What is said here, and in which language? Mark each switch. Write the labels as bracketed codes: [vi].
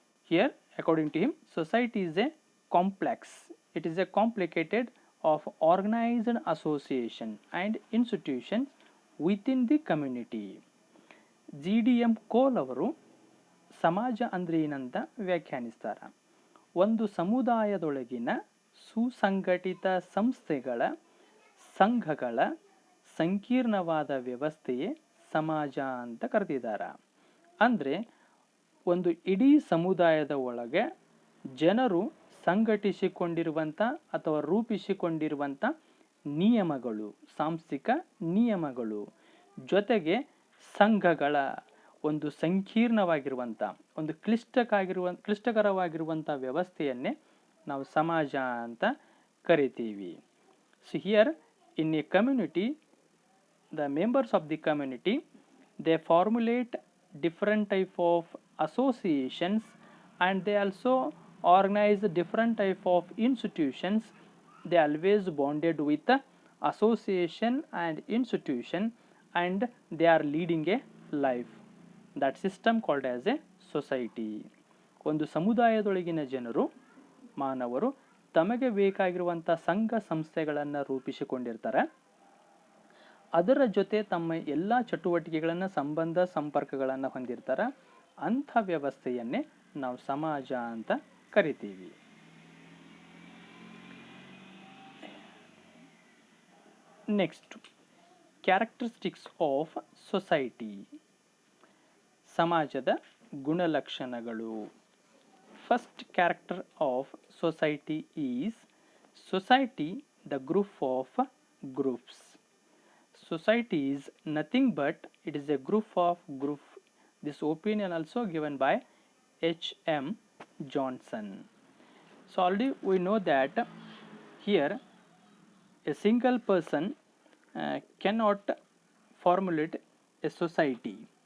[en] Here, according to him, society is a complex, it is a complicated of organized association and institutions within the community. [kn] GDM ಕೋಲ್ ಅವರು ಸಮಾಜ ಅಂದರೆ ಏನಂತ ವ್ಯಾಖ್ಯಾನಿಸ್ತಾರೆ. ಒಂದು ಸಮುದಾಯದೊಳಗಿನ ಸುಸಂಘಟಿತ ಸಂಸ್ಥೆಗಳ, ಸಂಘಗಳ ಸಂಕೀರ್ಣವಾದ ವ್ಯವಸ್ಥೆಯೇ ಸಮಾಜ ಅಂತ ಕರೆದಿದ್ದಾರೆ. ಅಂದರೆ ಒಂದು ಇಡೀ ಸಮುದಾಯದ ಒಳಗೆ ಜನರು ಸಂಘಟಿಸಿಕೊಂಡಿರುವಂಥ ಅಥವಾ ರೂಪಿಸಿಕೊಂಡಿರುವಂಥ ನಿಯಮಗಳು, ಸಾಂಸ್ಥಿಕ ನಿಯಮಗಳು, ಜೊತೆಗೆ ಸಂಘಗಳ ಒಂದು ಸಂಕೀರ್ಣವಾಗಿರುವಂಥ, ಒಂದು ಕ್ಲಿಷ್ಟಕರವಾಗಿರುವಂಥ ವ್ಯವಸ್ಥೆಯನ್ನೇ ನಾವು ಸಮಾಜ ಅಂತ ಕರಿತೀವಿ. [en] So here in a community, the members of the community they formulate different type of associations and they also organize different type of institutions. They always bonded with association and institution, and they are leading a life. That system called as a society. [kn] ಒಂದು ಸಮುದಾಯದೊಳಗಿನ ಜನರು, ಮಾನವರು ತಮಗೆ ಬೇಕಾಗಿರುವಂಥ ಸಂಘ ಸಂಸ್ಥೆಗಳನ್ನು ರೂಪಿಸಿಕೊಂಡಿರ್ತಾರೆ. ಅದರ ಜೊತೆ ತಮ್ಮ ಎಲ್ಲ ಚಟುವಟಿಕೆಗಳನ್ನು, ಸಂಬಂಧ ಸಂಪರ್ಕಗಳನ್ನು ಹೊಂದಿರ್ತಾರೆ. ಅಂಥ ವ್ಯವಸ್ಥೆಯನ್ನೇ ನಾವು ಸಮಾಜ ಅಂತ ಕರಿತೀವಿ. [en] Next, characteristics of society. [kn] ಸಮಾಜದ ಗುಣಲಕ್ಷಣಗಳು. [en] First character of society is society, the group of groups. Society is nothing but it is a group of group. This opinion also given by H.M. Johnson. So already we know that here a single person cannot formulate a society.